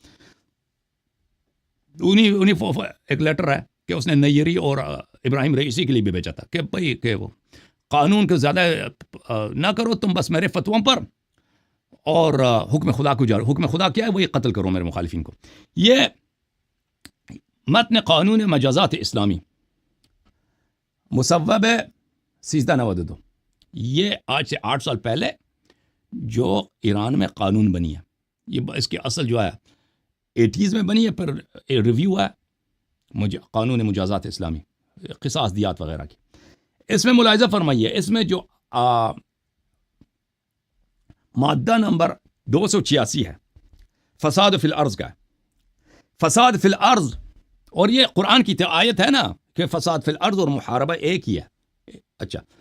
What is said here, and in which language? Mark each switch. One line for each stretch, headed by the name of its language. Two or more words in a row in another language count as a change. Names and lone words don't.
Urdu: انہی ایک لیٹر ہے کہ اس نے نیری اور ابراہیم رئیسی کے لیے بھی بیچا تھا کہ بھائی کہ وہ قانون کو زیادہ نہ کرو، تم بس میرے فتووں پر، اور حکم خدا کو جاری۔ حکم خدا کیا ہے؟ وہی قتل کرو میرے مخالفین کو۔ یہ متن قانون مجازات اسلامی مصوب 1392، یہ آج سے 8 سال پہلے جو ایران میں قانون بنی ہے، یہ اس کی اصل جو ہے 80s میں بنی ہے، پھر ریویو ہے قانون مجازات اسلامی، قصاص دیات وغیرہ کی۔ اس میں ملاحظہ فرمائیے، اس میں جو مادہ نمبر 286 ہے،
Arabic: فساد فی الارض
Urdu: کا ہے،
Arabic: فساد فی الارض،
Urdu: اور یہ قرآن کی آیت ہے نا کہ
Arabic: فساد فی الارض
Urdu: اور محاربہ ایک ہی ہے۔